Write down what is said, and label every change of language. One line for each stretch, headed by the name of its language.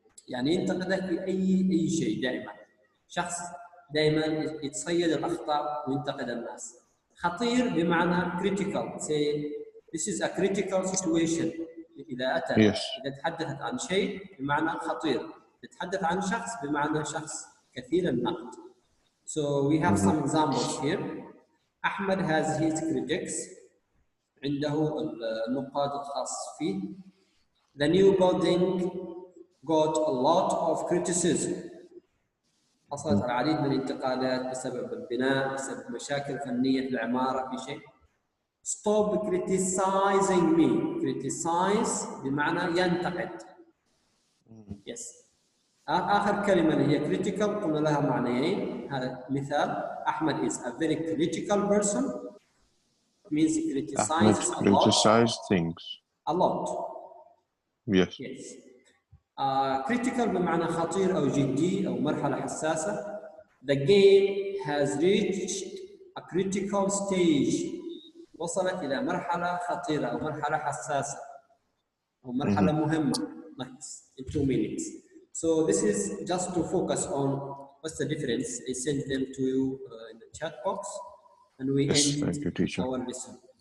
Arabic: يعني ينتقدك في أي شيء دائما. شخص دائما يتصيد الأخطاء وينتقد الناس. خطير بمعنى critical.
English: say this is a critical situation.
Arabic: إذا أتى إذا تحدثت عن شيء بمعنى خطير. تتحدث عن شخص بمعنى شخص كثير النقد.
English: So we have some examples here. Ahmed has his critics.
Arabic: عنده النقاد الخاص فيه.
English: The new building got a lot of criticism.
Arabic: حصلت العديد من الانتقادات بسبب البناء، بسبب مشاكل فنية في العمارة في شيء.
English: Stop criticizing me.
Arabic: Criticize بمعنى ينتقد.
English: Yes.
Arabic: آخر كلمة اللي هي critical قلنا لها معنيين. هذا مثال.
English: Ahmed is a very critical person. It means he criticizes a lot. Criticize things. A lot. Yes. Yes.
Arabic: critical بمعنى خطير أو جدي أو مرحلة حساسة.
English: The game has reached a critical stage.
Arabic: وصلت إلى مرحلة خطيرة أو مرحلة حساسة أو مرحلة مهمة.
English: In 2 minutes. So this is just to focus on what's the difference. I send them to you in the chat box, and we end our lesson.